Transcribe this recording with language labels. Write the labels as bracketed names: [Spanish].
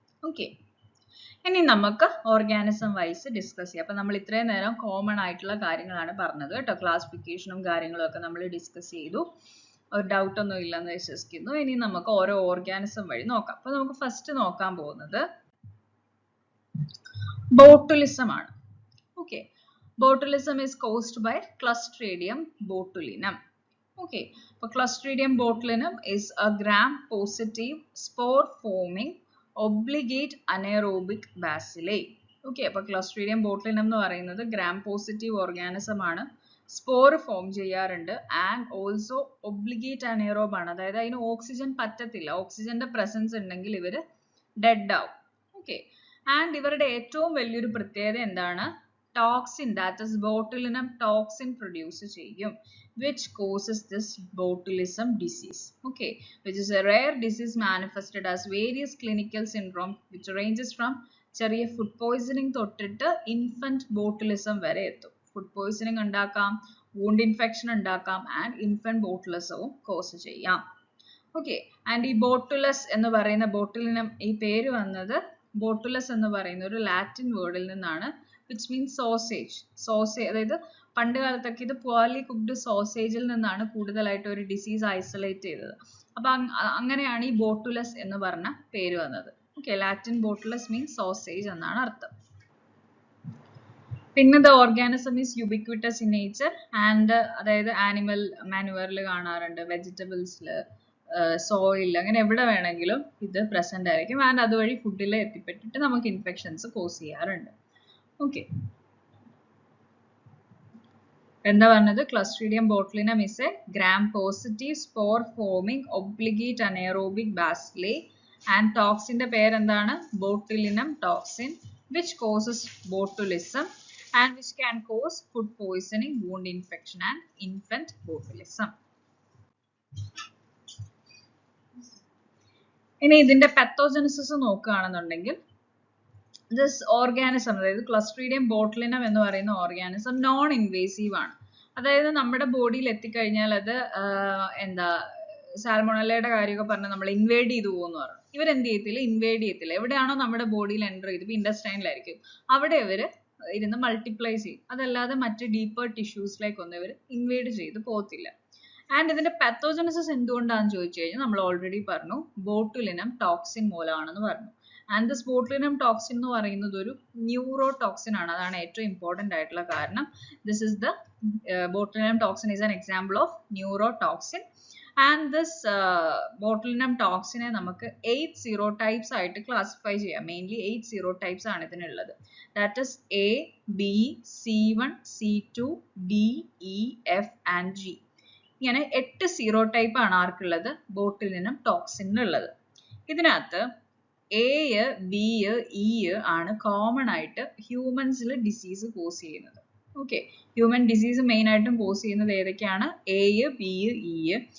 [Malayalam] Okay, ഇനി നമുക്ക് organism vice discuss ചെയ്യാം. അപ്പൊ നമ്മൾ ഇത്രയും നേരം കോമൺ ആയിട്ടുള്ള കാര്യങ്ങളാണ് പറഞ്ഞത് കേട്ടോ, ക്ലാസിഫിക്കേഷനും കാര്യങ്ങളും ഒക്കെ നമ്മൾ ഡിസ്കസ് ചെയ്തു. ഒരു ഡൗട്ട് ഒന്നും ഇല്ലെന്ന് വിശ്വസിക്കുന്നു. ഇനി നമുക്ക് ഓരോ ഓർഗാനിസം വഴി നോക്കാം. അപ്പൊ നമുക്ക് ഫസ്റ്റ് നോക്കാൻ പോകുന്നത് ബോട്ടുലിസം ആണ്. [English] Okay, botulism is caused by Clostridium botulinum. Okay, so Clostridium botulinum is a gram-positive spore-forming obligate anaerobic bacilli. [Malayalam] Okay, so Clostridium botulinum എന്ന് പറയുന്നത് gram-positive organism ആണ്, സ്പോർ ഫോം ചെയ്യാറുണ്ട്, ആൻഡ് ഓൾസോ ഒബ്ലിഗേറ്റ് അനേറോബ് ആണ്, അതായത് അതിന് ഓക്സിജൻ പറ്റത്തില്ല, ഓക്സിജന്റെ പ്രസൻസ് ഉണ്ടെങ്കിൽ ഇവര് ഡെഡ് ആവും. ഓക്കെ, ആൻഡ് ഇവരുടെ ഏറ്റവും വലിയൊരു പ്രത്യേകത എന്താണ്? [English] toxin, that is botulinum toxin produce ചെയ്യും, which causes this botulism disease. Okay, which is a rare disease manifested as various clinical syndrome which ranges from [Malayalam] ചെറിയ [English] food poisoning [Malayalam] തൊട്ടിട്ട് [English] infant botulism വരെ എത്തും. food poisoning ഉണ്ടാക്കാം, wound infection ഉണ്ടാക്കാം, and infant botulism cause ചെയ്യാം. [Malayalam] Okay, and ഈ botulus എന്ന് പറയുന്ന botulinum ഈ പേര് വന്നത് botulus എന്ന് പറയുന്ന ഒരു ലാറ്റിൻ വേർഡിൽ നിന്നാണ്, [English] which means sausage. [Malayalam] അതായത് പണ്ട് കാലത്തൊക്കെ ഇത് poorly cooked sausageൽ നിന്നാണ് കൂടുതലായിട്ട് ഒരു ഡിസീസ് ഐസൊലേറ്റ് ചെയ്തത്. അപ്പൊ അങ്ങനെയാണ് ഈ ബോട്ടുലസ് എന്ന് പറഞ്ഞ പേര് വന്നത്. ഓക്കെ, ലാറ്റിൻ ബോട്ടുലസ് മീൻസ് സോസേജ് എന്നാണ് അർത്ഥം. പിന്നെ [English] the organism is ubiquitous in nature and [Malayalam] അതായത് ആനിമൽ മാനുവറിൽ കാണാറുണ്ട്, വെജിറ്റബിൾസിൽ, സോയിൽ, അങ്ങനെ എവിടെ വേണമെങ്കിലും ഇത് പ്രസന്റ് ആയിരിക്കും, ആൻഡ് അതുവഴി ഫുഡിൽ എത്തിപ്പെട്ടിട്ട് നമുക്ക് ഇൻഫെക്ഷൻസ് കോസ് ചെയ്യാറുണ്ട്. ഓക്കെ, എന്താ പറഞ്ഞത്? [English] Clostridium botulinum is a gram-positive spore-forming obligate anaerobic bacilli and toxin [Malayalam] ന്റെ പേരെന്താണ്? [English] Botulinum toxin. which causes botulism and which can cause food poisoning, wound infection and infant botulism. [Malayalam] ഇനി ഇതിന്റെ പത്തോജനസിസ് നോക്കുകയാണെന്നുണ്ടെങ്കിൽ ദിസ് ഓർഗാനിസം, അതായത് ക്ലസ്ട്രീഡിയം botulinum എന്ന് പറയുന്ന ഓർഗാനിസം നോൺ ഇൻവേസീവ് ആണ്. അതായത് നമ്മുടെ ബോഡിയിൽ എത്തിക്കഴിഞ്ഞാൽ അത് എന്താ സാൽമോണല്ലയുടെ കാര്യമൊക്കെ പറഞ്ഞാൽ നമ്മൾ ഇൻവേഡ് ചെയ്തു പോകുമെന്ന് പറഞ്ഞു. ഇവരെന്ത് ചെയ്യത്തില്ല, ഇൻവേഡ് ചെയ്യത്തില്ല. എവിടെയാണോ നമ്മുടെ ബോഡിയിൽ എൻ്റർ ചെയ്ത്, ഇപ്പോൾ ഇൻഡസ്റ്റൈനിലായിരിക്കും, അവിടെ ഇവർ ഇരുന്ന് മൾട്ടിപ്ലൈ ചെയ്യും. അതല്ലാതെ മറ്റ് ഡീപ്പർ ടിഷ്യൂസിലേക്കൊന്നും ഇവർ ഇൻവേഡ് ചെയ്ത് പോകത്തില്ല. ആൻഡ് ഇതിന്റെ പത്തോജനസിസ് എന്തുകൊണ്ടാണെന്ന് ചോദിച്ചു കഴിഞ്ഞാൽ നമ്മൾ ഓൾറെഡി പറഞ്ഞു, ബോട്ടുലിനം ടോക്സിൻ മൂലമാണെന്ന് പറഞ്ഞു. ആൻഡ് ദിസ് ബോട്ടുലിനം ടോക്സിൻ എന്ന് പറയുന്നത് ഒരു ന്യൂറോ ടോക്സിൻ ആണ്. അതാണ് ഏറ്റവും ഇമ്പോർട്ടൻ്റ് ആയിട്ടുള്ള കാരണം. [English] This is the botulinum toxin is an example of neurotoxin. And this botulinum toxin [Malayalam] നമുക്ക് 8 serotypes ആയിട്ട് ക്ലാസിഫൈ ചെയ്യാം. മെയിൻലി 8 serotypes ആണ് ഇതിനുള്ളത്. [English] That is A, B, C1, C2, D, E, F and G. [Malayalam] ഇങ്ങനെ 8 serotype ആണ് ആർക്കുള്ളത്, botulinum ടോക്സിനുള്ളത്. ഇതിനകത്ത് A, B, E ആണ് common ആയിട്ട് ഹ്യൂമൻസിൽ ഡിസീസ് കോസ് ചെയ്യുന്നത്. ഓക്കെ, ഹ്യൂമൻ ഡിസീസ് മെയിൻ ആയിട്ടും കോസ് ചെയ്യുന്നത് ഏതൊക്കെയാണ്, A, B, E.